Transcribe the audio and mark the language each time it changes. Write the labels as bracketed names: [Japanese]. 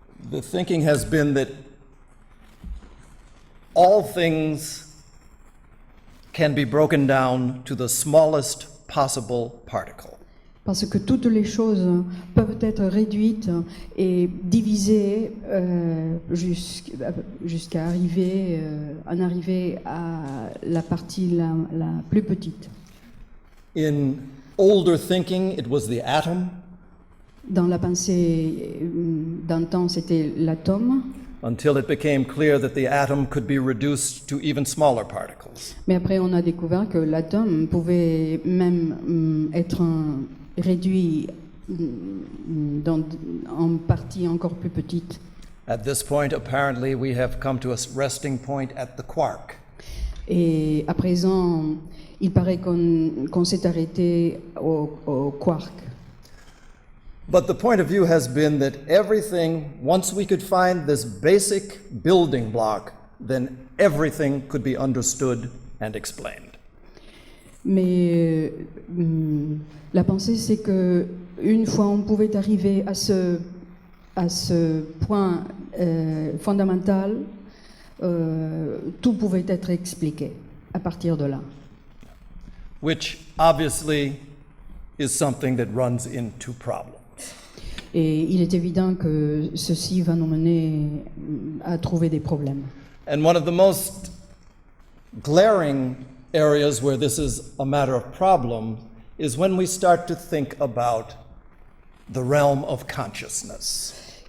[English] the thinking has been that all things can be broken down to the smallest possible particle. [French] Parce que toutes les choses peuvent être réduites et divisées jusqu'à arriver à la partie la plus petite. [English] In older thinking, it was the atom, [French] Dans la pensée d'un temps, c'était l'atome, [English] until it became clear that the atom could be reduced to even smaller particles. [French] mais après on a découvert que l'atome pouvait même être réduit en parties encore plus petites. [English] At this point, apparently, we have come to a resting point at the quark. [French] Et à présent, il paraît qu'on s'est arrêté au quark. [English] But the point of view has been that everything, once we could find this basic building block, then everything could be understood and explained. [French] Mais la pensée, c'est que une fois on pouvait arriver à ce point fondamental, tout pouvait être expliqué à partir de là. [English] Which obviously is something that runs into problems. [French] Et il est évident que ceci va nous mener à trouver des problèmes. [English] And one of the most glaring areas where this is a matter of problem is when we start to think about the realm of consciousness.